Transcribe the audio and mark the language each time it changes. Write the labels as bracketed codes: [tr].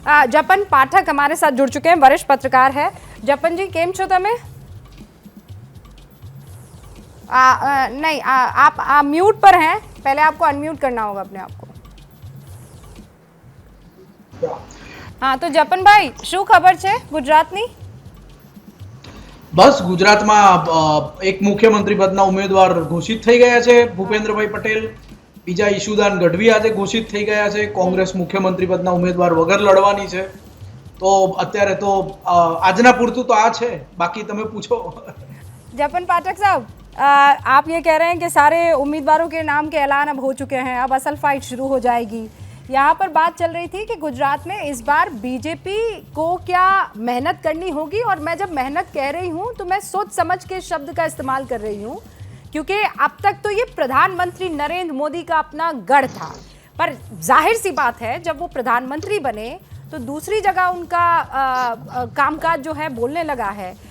[hi] जपन पाठक हमारे साथ जुड़ चुके हैं, वरिष्ठ पत्रकार है। जपन जी, [gu] केम छो तमे? [hi] नहीं, आप म्यूट पर हैं, पहले आपको अनम्यूट करना होगा अपने आप को। हाँ, तो जपन भाई, [gu] શું ખબર છે ગુજરાતની? બસ ગુજરાતમાં એક મુખ્યમંત્રી પદના ઉમેદવાર ઘોષિત થઈ ગયા છે, ભૂપેન્દ્રભાઈ પટેલ. બીજા ઈશુદાન ગઢવી આજે ઘોષિત થઈ ગયા છે. કોંગ્રેસ મુખ્યમંત્રી પદના ઉમેદવાર વગર લડવાની છે. તો અત્યારે તો આજના પૂરતું તો આ છે, બાકી તમે પૂછો. [hi] जपन पाठक साहब, आप ये कह रहे हैं कि सारे उम्मीदवारों के नाम के ऐलान अब हो चुके हैं, अब असल फाइट शुरू हो जाएगी। यहाँ पर बात चल रही थी कि गुजरात में इस बार बीजेपी को क्या मेहनत करनी होगी, और मैं जब मेहनत कह रही हूँ तो मैं सोच समझ के शब्द का इस्तेमाल कर रही हूँ, क्योंकि अब तक तो ये प्रधानमंत्री नरेंद्र मोदी का अपना गढ़ था, पर जाहिर सी बात है जब वो प्रधानमंत्री बने तो दूसरी जगह उनका कामकाज जो है बोलने लगा है।